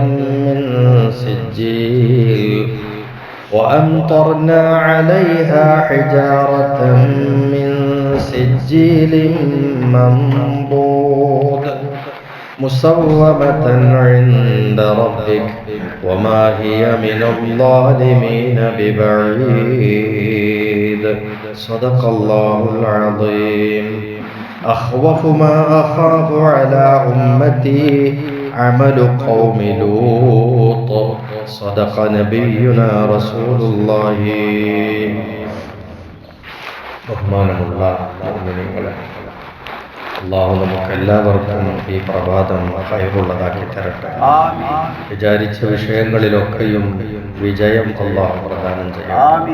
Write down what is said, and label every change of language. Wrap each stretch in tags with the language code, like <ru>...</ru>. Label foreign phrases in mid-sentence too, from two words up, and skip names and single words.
<ar>من سجيل منضود مسومة عند ربك وما هي من الظالمين ببعيد. صدق الله العظيم. أخوف ما أخاف على أمتي عمل قوم لوط. صدق نبينا رسول الله.</ar> <ml>ബഹുമാനമുള്ള മുഅ്മിനീങ്ങളെ, അല്ലാഹു നമുക്കെല്ലാവർക്കും ഈ പ്രഭാതം ഖൈറുള്ളതാക്കി തരട്ടെ. വിചാരിച്ച വിഷയങ്ങളിലൊക്കെയും വിജയം അല്ലാഹു പ്രദാനം ചെയ്യട്ടെ.</ml>